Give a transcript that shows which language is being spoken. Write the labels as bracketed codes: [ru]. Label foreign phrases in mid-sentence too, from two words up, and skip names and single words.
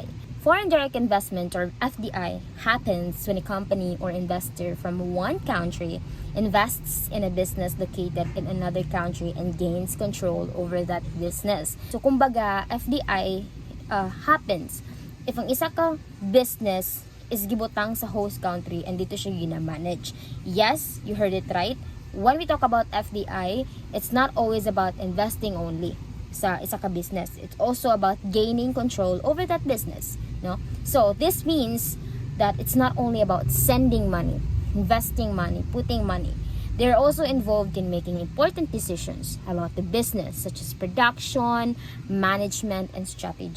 [en] Foreign direct investment, or FDI, happens when a company or investor from one country invests in a business located in another country and gains control over that business. So, kumbaga, FDI happens if [hil] ang isa ka [en] business is [hil] gibutang sa [en] host country and [hil] dito siya gina-manage. [en] Yes, you heard it right. When we talk about FDI, it's not always about investing only [hil] sa isa ka [en] business. It's also about gaining control over that business. No? So this means that it's not only about sending money, investing money, putting money. They're also involved in making important decisions about the business, such as production, management, and strategy.